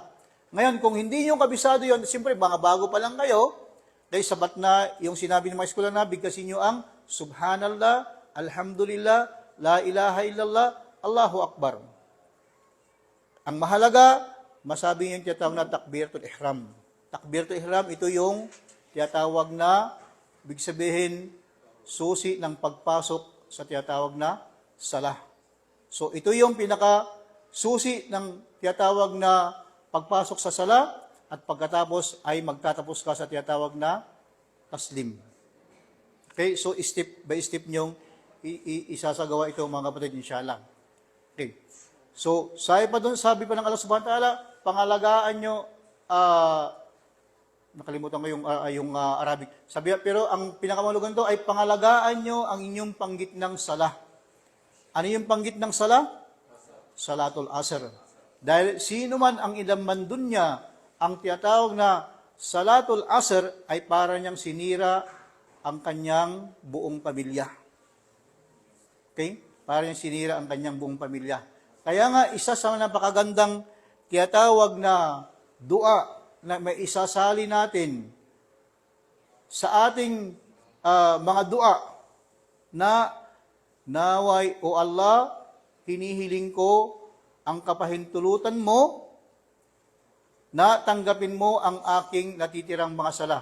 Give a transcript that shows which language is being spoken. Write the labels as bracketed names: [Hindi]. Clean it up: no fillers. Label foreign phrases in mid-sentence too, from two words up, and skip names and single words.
[Filipino] Ngayon, kung hindi nyo kabisado yun, siyempre, mga bago pa lang kayo, dahil sabat na yung sinabi ng mga eskwela na, bigkasin nyo ang [Arabic] سبحان الله، الحمد لله، لا إله إلا الله، الله أكبر. [Filipino] Ang mahalaga, masabi yung tiyatawag na [Arabic] تكبيرة الإحرام. تكبيرة الإحرام, [Filipino] ito yung tiyatawag na, ibig sabihin, susi ng pagpasok sa tiyatawag na salah. So, ito yung pinaka-susi ng tiyatawag na pagpasok sa salah, at pagkatapos ay magtatapos ka sa tiyatawag na taslim. Okay, so [English] step by step [Filipino] nyong isasagawa ito mga kapatid, inshallah. Okay. So, sabi pa ng [Arabic] الله سبحانه وتعالى, [Filipino] pangalagaan nyo, nakalimutan ko yung Arabic. Pero ang pinakamalugan to ay pangalagaan nyo ang inyong panggit ng salah. Ano yung panggit ng salah? [Arabic] صلاة العصر. [Filipino] Dahil sino man ang ilaman dun niya, ang tiyatawag na [Arabic] صلاة العصر [Filipino] ay para niyang sinira ang kanyang buong pamilya. Okay? Para niyang sinira ang kanyang buong pamilya. Kaya nga, isa sa napakagandang tiyatawag na dua na may isasali natin sa ating mga dua na naway, O Allah, hinihiling ko ang kapahintulutan mo na tanggapin mo ang aking natitirang mga sala.